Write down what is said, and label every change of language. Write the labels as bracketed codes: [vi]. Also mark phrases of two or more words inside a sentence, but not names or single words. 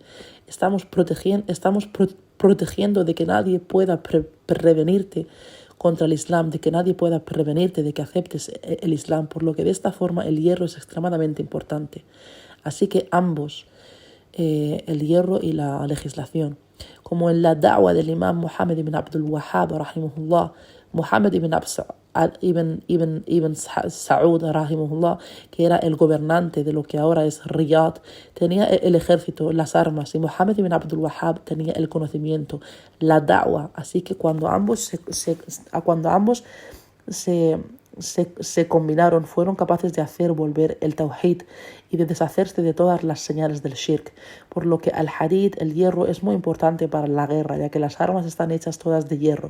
[es] Estamos protegiendo de que nadie pueda prevenirte contra el Islam, de que nadie pueda prevenirte de que aceptes el Islam, por lo que de esta forma el hierro es extremadamente importante. Así que ambos, el hierro y la legislación, como en la da'wah del imam Muhammad ibn Abdul Wahhab, rahimahullah, Muhammad ibn Saud, rahimahullah, que era el gobernante de lo que ahora es Riyadh, tenía el ejército, las armas, y Muhammad ibn Abdul Wahhab tenía el conocimiento, la da'wah. Así que cuando ambos se combinaron, fueron capaces de hacer volver el tawhid y de deshacerse de todas las señales del shirk, por lo que el hadid, el hierro, es muy importante para la guerra, ya que las armas están hechas todas de hierro.